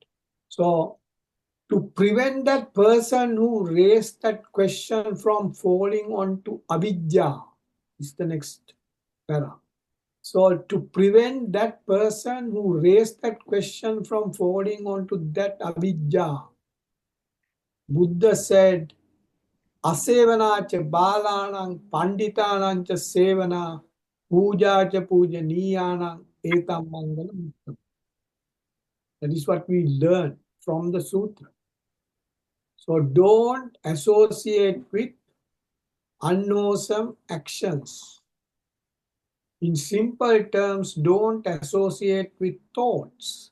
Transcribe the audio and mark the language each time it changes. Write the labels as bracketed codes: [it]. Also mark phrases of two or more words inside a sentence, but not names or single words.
[en] So to prevent that person who raised that question from falling onto avidya is the next para. So to prevent that person who raised that question from falling onto that avidya, Buddha said, [pi] Asevanacha balanang panditanancha sevana pujacha pujaniyanang etam mangalam. [en] That is what we learn from the sutra. So don't associate with unwholesome actions. In simple terms, don't associate with thoughts.